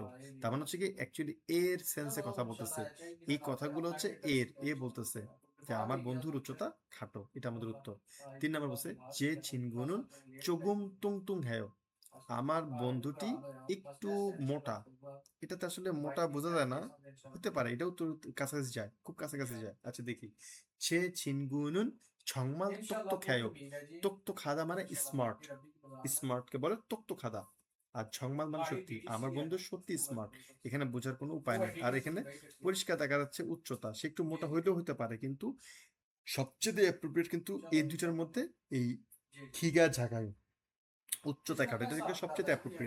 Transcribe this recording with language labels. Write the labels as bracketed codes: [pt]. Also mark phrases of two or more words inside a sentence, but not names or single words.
[bn] তার মানে হচ্ছে কি অ্যাকচুয়ালি এর সেন্সে কথা বলতেছে, এই কথাগুলো হচ্ছে এর, এ বলতেছে যে আমার বন্ধুর উচ্চতা খাটো, এটা আমাদের উত্তর। 3 নম্বর বলছে যে [ko] 친구는 조금 뚱뚱해요, [bn] আমার বন্ধুটি একটু মোটা। এটাতে আসলে মোটা বোঝা যায় না, হতে পারে এটাও তো কাছাকাছি যায়, খুব কাছাকাছি যায়। আচ্ছা দেখি, [ko] 제 친구는 정말 똑똑해요. [bn] 똑똑하다 মানে স্মার্ট, স্মার্টকে বলে 똑똑하다। আর 정말 মানে সত্যি, আমার বন্ধু সত্যি স্মার্ট। এখানে বোঝার কোনো উপায় নেই। আর এখানে পরিষ্কার দেখা যাচ্ছে উচ্চতা, সে একটু মোটা হইলেও হতে পারে, কিন্তু সবচেয়ে অ্যাপ্রোপ্রিয়েট কিন্তু এই দুইটার মধ্যে এই [ko] 키가 작아요, [bn] উচ্চতা কাটা, এটা কিন্তু সবচেয়ে অ্যাপ্রোপ্রিয়েট।